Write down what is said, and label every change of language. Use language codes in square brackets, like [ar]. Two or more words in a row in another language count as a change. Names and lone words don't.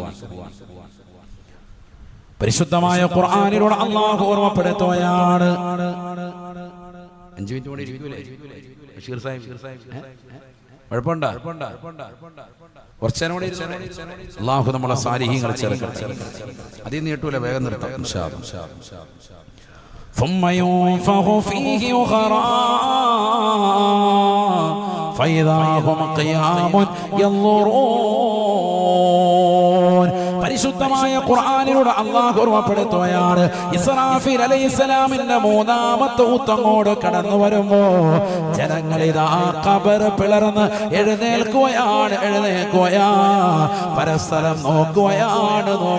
[ml] പരിശുദ്ധമായ ഖുർആനിലൂടെ അള്ളാഹു ഓർമ്മപ്പെടുത്തുകയാണ്. 5 മിനിറ്റ് കൂടി ഇരിക്കൂലേ ബഷീർ സാഹിബ്? കുഴപ്പമുണ്ടോ? കുറച്ചേരം കൂടി അള്ളാഹു നമ്മളെ സാലിഹീങ്ങളെ ചേർക്കട്ടെ. അതിൽ നീട്ടൂല, വേഗം നിർത്താം. [ar] ثم ينفخ فيه أخرى فإذا هم قيام ينظرون. [ml] പരിശുദ്ധമായ ഖുർആനിലൂടെ അല്ലാഹു ഓർമ്മപ്പെടുത്തുകയാണ്, ഇസ്രാഫീൽ അലൈഹിസ്സലാമിന്റെ മൂന്നാമത്തെ ഊത്തങ്ങോട് കടന്നു വരുമ്പോ ജനങ്ങളിതാ ഖബർ പിളർന്ന് എഴുന്നേൽക്കുകയാണ്. പരസ്പരം നോക്കുകയാണ്.